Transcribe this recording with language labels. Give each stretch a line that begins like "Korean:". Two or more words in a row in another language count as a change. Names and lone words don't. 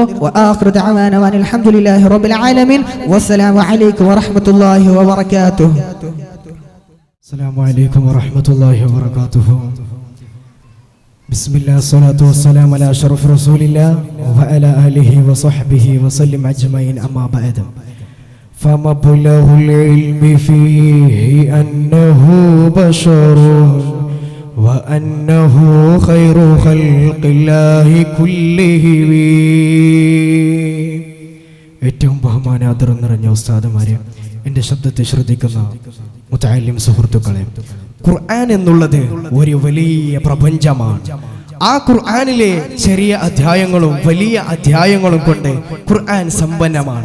Arabic: وآخر دعوانا أن الحمد لله رب العالمين. والسلام عليكم ورحمة الله وبركاته. السلام عليكم ورحمة الله وبركاته. بسم الله الصلاة والسلام على أشرف رسول الله وعلى آله وصحبه وسلم أجمعين. أما بعد. فمبلغ العلم فيه أنه بشر وأنه خير خلق الله كلهم.
Malayalam: ഏറ്റവും ബഹുമാനാദരം നിറഞ്ഞ ഉസ്താദുമാരെ, എൻ്റെ ശബ്ദത്തെ ശ്രദ്ധിക്കുന്ന മുതഅല്ലിം സുഹൃത്തുക്കളെ, ഖുർആൻ എന്നുള്ളത് ഒരു വലിയ പ്രപഞ്ചമാണ്. ആ ഖുർആനിലെ ചെറിയ അധ്യായങ്ങളും വലിയ അധ്യായങ്ങളും കൊണ്ട് ഖുർആൻ സമ്പന്നമാണ്.